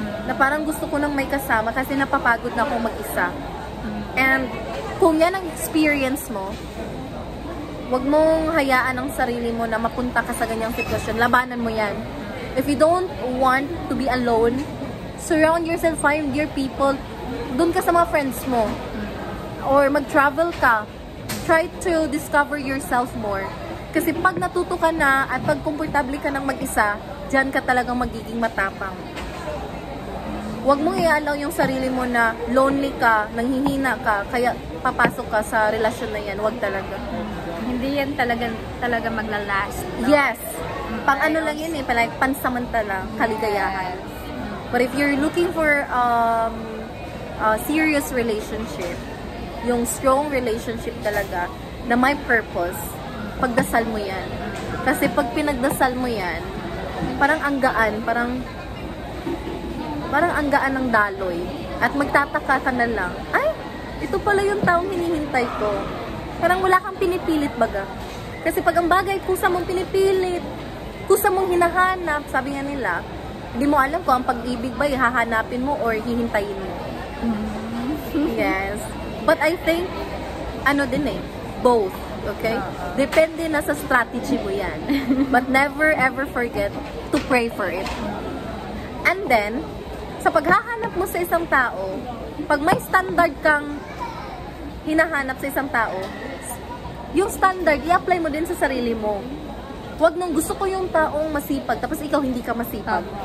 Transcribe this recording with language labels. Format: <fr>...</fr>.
<tl>Na parang gusto ko nang may kasama kasi napapagod na akong mag-isa. And kung yan ang experience mo, wag mong hayaan ang sarili mo na mapunta ka sa ganyang sitwasyon. Labanan mo yan.</tl> <en>If you don't want to be alone, surround yourself, find your people.</en> <tl>Doon ka sa mga friends mo. Or mag-travel ka.</tl> <en>Try to discover yourself more.</en> <tl>Kasi pag natuto ka na at pag komportable ka ng mag-isa, dyan ka talagang magiging matapang. Huwag mong i-allow yung sarili mo na lonely ka, nanghihina ka, kaya papasok ka sa relasyon na yan. Huwag talaga. Hindi yan talaga maglalast. No? Yes. Pang ano lang yun eh, like pansamantala, kaligayahan.</tl> <en>But if you're looking for a serious relationship, yung strong relationship talaga, na may purpose,</en> <tl>pagdasal mo yan. Kasi pag pinagdasal mo yan, parang ang gaan, parang ang gaan ng daloy. At magtataka ka na lang, ay, ito pala yung taong hinihintay ko. Parang wala kang pinipilit baga. Kasi pag ang bagay, kusa mong pinipilit, kusa mong hinahanap, sabi nga nila, hindi mo alam kung ang pag-ibig ba, hahanapin mo or hihintayin mo. Yes.</tl> <en>But I think,</en> <tl>ano din eh,</tl> <en>both. Okay?</en> <tl>Depende na sa strategy mo yan.</tl> <en>But never ever forget to pray for it.</en> <tl>And then, sa paghahanap mo sa isang tao, pag may standard kang hinahanap sa isang tao, yung standard, i-apply mo din sa sarili mo. Huwag nung gusto ko yung taong masipag, tapos ikaw hindi ka masipag.</tl>